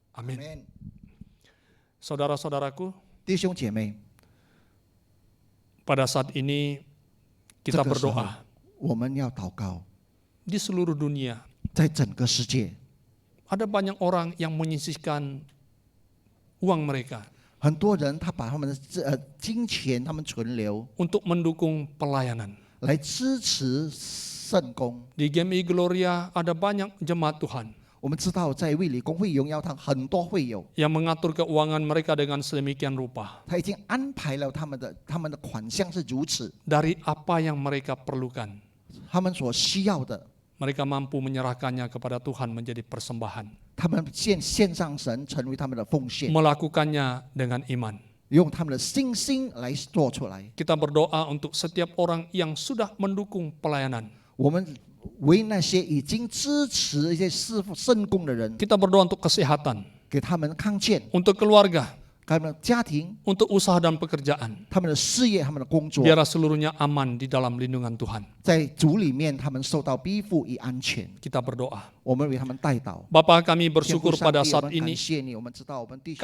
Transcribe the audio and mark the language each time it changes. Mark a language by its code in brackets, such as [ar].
[id] Amin. Saudara-saudaraku, [zh] 弟兄姐妹， [id] pada saat ini kita [zh] 这个时候 [id] berdoa [zh] 我们要祷告， [id] di seluruh dunia. [zh] 在整个世界， [id] Ada banyak orang yang menyisihkan uang mereka [zh] 很多人他把他们的金钱，他们存留 [id] untuk mendukung pelayanan. [zh] 来支持圣工。 [id] Di GMI Gloria ada banyak jemaat Tuhan [zh] 我们知道，在卫理公会荣耀堂很多会友， [id] yang mengatur keuangan mereka dengan sedemikian rupa [zh] 他已经安排了他们的款项是如此， [id] dari apa yang mereka perlukan. [zh] 他们所需要的， [id] Mereka mampu menyerahkannya kepada Tuhan menjadi persembahan, [zh] 他们献上神，成为他们的奉献， [id] melakukannya dengan iman. [zh] 用他们的信心来做出来。 [id] Kita berdoa untuk setiap orang yang sudah mendukung pelayanan. [zh] 我们为那些已经支持一些圣工的人， [id] Kita berdoa untuk kesehatan, [zh] 给他们康健， [id] untuk keluarga, [zh] 他们的家庭、 [id] untuk usaha dan pekerjaan. [zh] 他们的事业、他们的工作， [id] Biarlah seluruhnya aman di dalam lindungan Tuhan. [zh] 在主里面他们受到庇护与安全。 [id] Kita berdoa. [zh] 我们为他们代祷。 [id] Bapa, kami [zh] 天父 [id] bersyukur [zh] 上 [id] pada [zh] 帝，我 [id] saat [zh] 们感 [id] ini. [zh] 谢你，我们知道我们弟兄